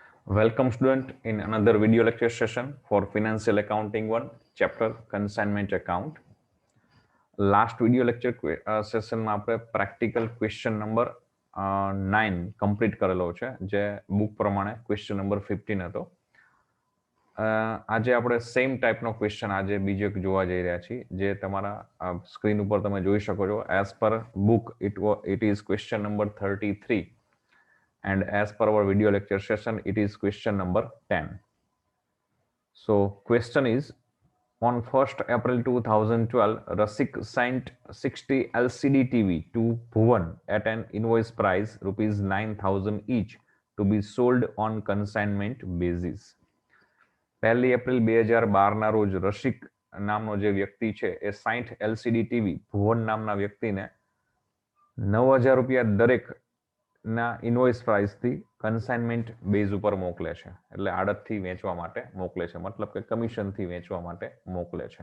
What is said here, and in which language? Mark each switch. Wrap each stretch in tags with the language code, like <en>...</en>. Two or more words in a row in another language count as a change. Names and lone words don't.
<en>Welcome student in another video lecture session for Financial Accounting 1 chapter Consignment Account. Last video lecture session</en> <gu>માં આપણે</gu> <en>practical question number 9 complete</en> <gu>કરેલો છે જે book પ્રમાણે</gu> <en>question number 15</en> <gu>હતો. આજે આપણે સેમ ટાઈપનો ક્વેશ્ચન આજે બીજો એક જોવા જઈ રહ્યા છીએ જે તમારા સ્ક્રીન ઉપર તમે જોઈ શકો છો.</gu> <en>as per book it is question number 33 and as per our video lecture session it is question number 10. So question is, on 1st April 2012 Rasik sent 60 LCD TV to Bhuvan at an invoice price rupees 9,000 each to be sold on consignment basis.</en> <gu>1 એપ્રિલ 2012 ના રોજ રસિક નામનો જે વ્યક્તિ છે એ 60</gu> <en>LCD TV</en> <gu>ભુવન નામના વ્યક્તિને 9,000 રૂપિયા દરેક ના</gu> <en>invoice price</en> <gu>થી</gu> <en>consignment base</en> <gu>ઉપર મોકલે છે, એટલે આડતથી વેચવા માટે મોકલે છે, મતલબ કે કમિશન થી વેચવા માટે મોકલે છે.</gu>